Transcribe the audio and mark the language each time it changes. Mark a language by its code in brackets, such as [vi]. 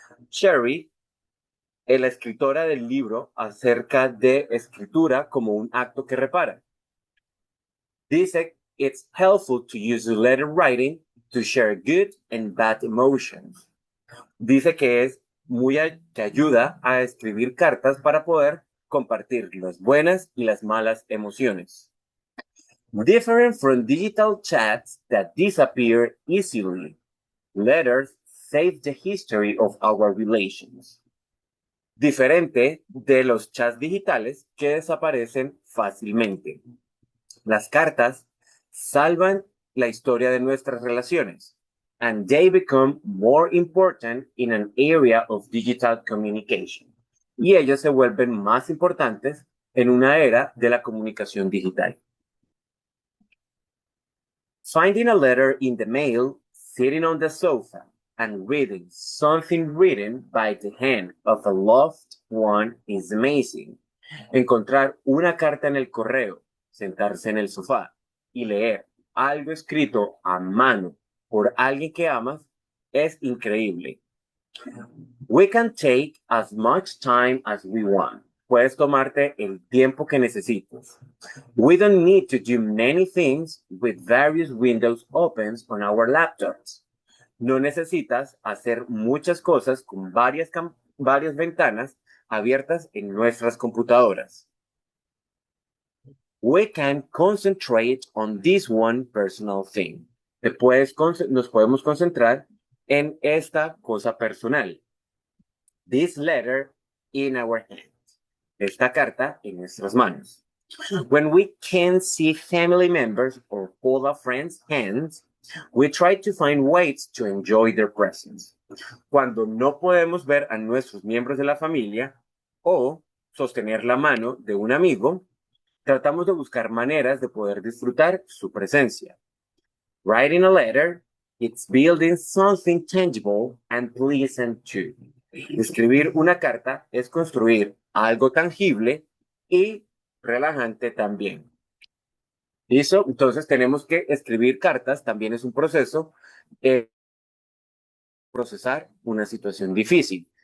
[es] Sherry es la escritora del libro acerca de escritura como un acto que repara. Dice, [en] it's helpful to use letter writing to share good and bad emotions. [es] Dice que que ayuda a escribir cartas para poder compartir las buenas y las malas emociones. [en] Different from digital chats that disappear easily, letters save the history of our relations. [es] Diferente de los chats digitales que desaparecen fácilmente. Las cartas salvan la historia de nuestras relaciones, [en] and they become more important in an area of digital communication. [es] Y ellas se vuelven más importantes en una era de la comunicación digital. [en] Finding a letter in the mail, sitting on the sofa, and reading something written by the hand of a loved one is amazing. [es] Encontrar una carta en el correo, sentarse en el sofá y leer algo escrito a mano por alguien que amas es increíble. [en] We can take as much time as we want. [es] Puedes tomarte el tiempo que necesites. [en] We don't need to do many things with various windows open on our laptops. [es] No necesitas hacer muchas cosas con varias ventanas abiertas en nuestras computadoras. [en] We can concentrate on this one personal thing. [es] nos podemos concentrar en esta cosa personal. [en] This letter in our hands. [es] Esta carta en nuestras manos. [en] When we can't see family members or hold a friend's hands, we try to find ways to enjoy their presence. [es] Cuando no podemos ver a nuestros miembros de la familia o sostener la mano de un amigo, tratamos de buscar maneras de poder disfrutar su presencia. [en] Writing a letter, it's building something tangible and pleasant too. [es] Escribir una carta es construir algo tangible y relajante también. ¿Listo? Entonces tenemos que escribir cartas, también es un proceso, procesar una situación difícil.